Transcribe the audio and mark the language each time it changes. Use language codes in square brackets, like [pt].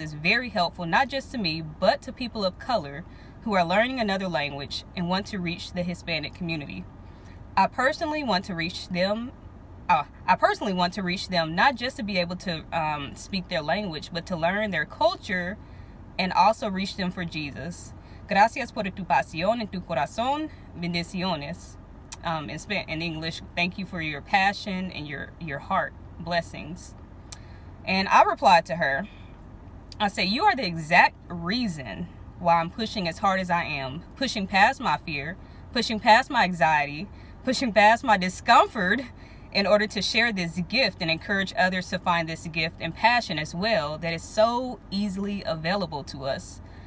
[en] It's very helpful, not just to me, but to people of color who are learning another language and want to reach the Hispanic community. I personally want to reach them not just to be able to speak their language, but to learn their culture and also reach them for Jesus. [es] Gracias por tu pasión en tu corazón. Bendiciones." [en] In English, "Thank you for your passion and your heart. Blessings." And I replied to her. I said, "You are the exact reason why I'm pushing as hard as I am, pushing past my fear, pushing past my anxiety, pushing past my discomfort in order to share this gift and encourage others to find this gift and passion as well that is so easily available to us,